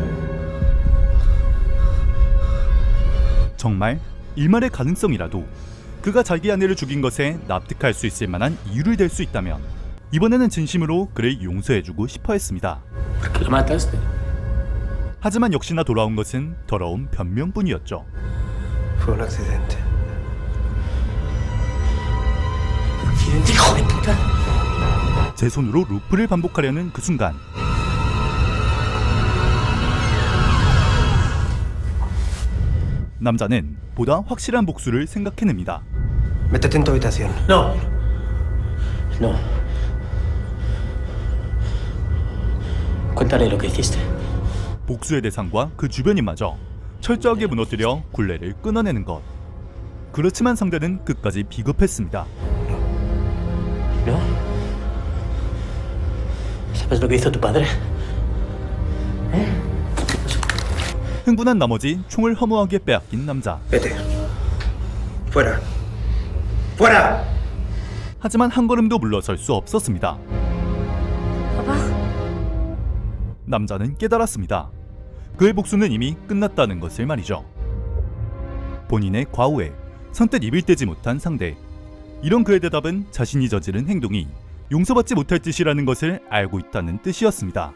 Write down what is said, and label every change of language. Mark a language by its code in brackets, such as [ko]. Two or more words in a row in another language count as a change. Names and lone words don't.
[ko] 정말 일말의 가능성이라도 그가 자기 아내를 죽인 것에 납득할 수 있을 만한 이유를 댈 수 있다면 이번에는 진심으로 그를 용서해주고 싶어 했습니다. 하지만 역시나 돌아온 것은 더러운 변명뿐이었죠. [es] Fue un accidente. [ko] 제 손으로 루프를 반복하려는 그 순간 남자는 보다 확실한 복수를 생각해냅니다. [es] Métete en tu habitación. No. No. Cuéntale lo que hiciste. [ko] 복수의 대상과 그 주변인마저 철저하게 무너뜨려 굴레를 끊어내는 것. 그렇지만 상대는 끝까지 비겁했습니다. [es] ¿No? ¿Sabes lo que hizo tu padre? [ko] 흥분한 나머지 총을 허무하게 빼앗긴 남자. [es] Vete. Fuera. ¡Fuera! [ko] 하지만 한 걸음도 물러설 수 없었습니다. [es] Papá. [ko] 남자는 깨달았습니다. 그의 복수는 이미 끝났다는 것을 말이죠. 본인의 과오에 선뜻 입을 떼지 못한 상대. 이런 그의 대답은 자신이 저지른 행동이 용서받지 못할 짓이라는 것을 알고 있다는 뜻이었습니다.